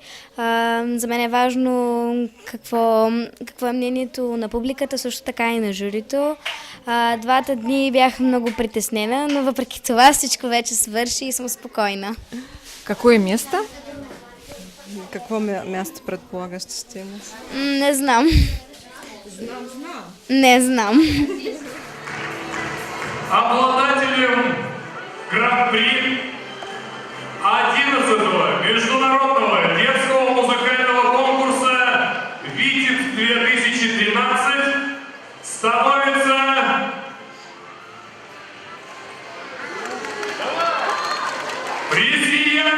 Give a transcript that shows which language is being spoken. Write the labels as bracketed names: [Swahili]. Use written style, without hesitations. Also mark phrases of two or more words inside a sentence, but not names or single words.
[Bulgarian] За мен е важно какво е мнението на публиката, също така и на журито. Двата дни бях много притеснена, но въпреки това всичко вече свърши и съм спокойна. [Russian] Какое место? [Bulgarian] Какво място предполагаш, че ще имаш? Не знам. Не знам. [Russian] Обладателем гран-при 11-го международного детского музыкального конкурса «Видит-2013» становится президент